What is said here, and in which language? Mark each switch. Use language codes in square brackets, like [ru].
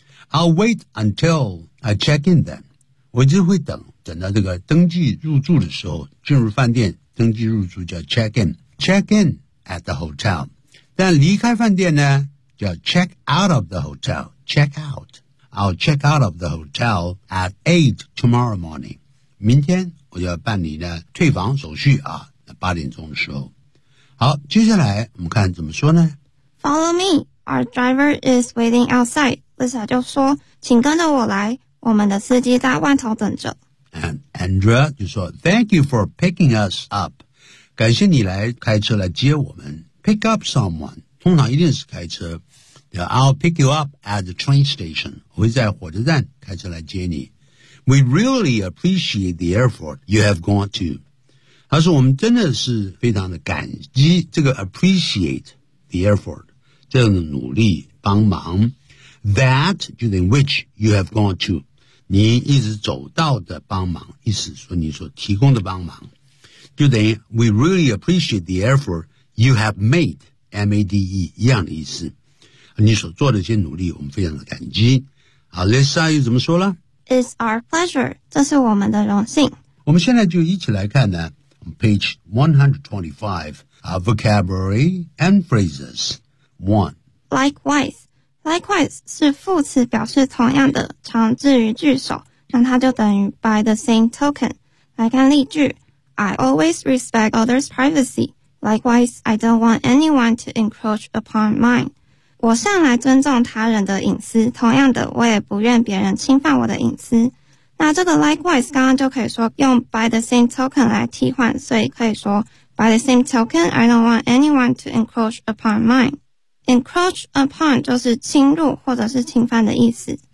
[en] I'll wait until I check in then. [zh] 我就会等到这个登记入住的时候，进入饭店登记入住叫 check in, [en] check in at the hotel. [zh] 但离开饭店呢叫 [en] check out of the hotel, [zh] check out. [en] I'll check out of the hotel at 8 tomorrow morning. [zh] 明天我要办理的退房手续啊，八点钟的时候。好，接下来我们看怎么说呢？ [en] Follow me. Our driver is waiting outside. [zh] Lisa 就说，请跟着我来，我们的司机在外头等着。 [en] And Andrea 就说 ,Thank you for picking us up. [zh] 感谢你来开车来接我们。 [en] Pick up someone, [zh] 通常一定是开车。 [en] I'll pick you up at the train station. [zh] 我会在火车站开车来接你。 [en] We really appreciate the effort you have gone to. [zh] 他说我们真的是非常的感激这个 appreciate the effort, 这样的努力帮忙 [en] that during which you have gone to. [zh] 你一直走到的帮忙意思说你所提供的帮忙。 [en] 就等于 we really appreciate the effort you have made, M-A-D-E, [zh] 一样的意思。你所做的一些努力我们非常的感激。好 ,Lisa 又怎么说了 ? [en] It's our pleasure, [zh] 这是我们的荣幸。我们现在就一起来看呢 ,page 125, [en] our vocabulary and phrases. [zh] 1. Likewise. Likewise 是副词表示同样的常置于句首那它就等于 by the same token. [en] 来看例句 ,I always respect others' privacy. Likewise, I don't want anyone to encroach upon mine. [zh] 我向来尊重他人的隐私，同样的，我也不愿别人侵犯我的隐私。 [en] 那这个 likewise [zh] 刚刚就可以说用 [en] by the same token [zh] 来替换，所以可以说 [en] by the same token I don't want anyone to encroach upon mine. [zh] Encroach upon 就是侵入或者是侵犯的意思。